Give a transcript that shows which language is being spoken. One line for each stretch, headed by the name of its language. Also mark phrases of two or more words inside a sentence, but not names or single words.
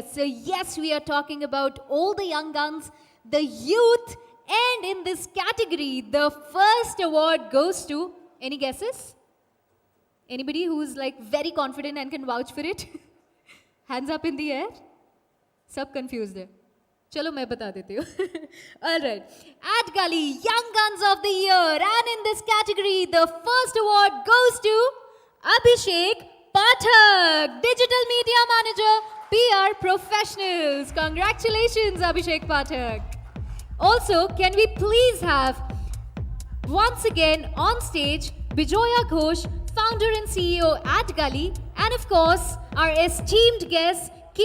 English: So yes, we are talking about all the young guns, the youth, and in this category, the first award goes to, any guesses? Anybody who's like very confident and can vouch for it? Hands up in the air.
Hindi: Sab confused hai. Chalo, मैं बता देती हूँ.
English: All right. Adgully Young Guns of the Year. And in this category, the first award goes to Abhishek Pathak, Digital Media Manager, PR Professionals. Congratulations, Abhishek Pathak. Also, can we please have, once again on stage, Bijoya Ghosh, founder and CEO at Adgully, and of course, our esteemed guest, K.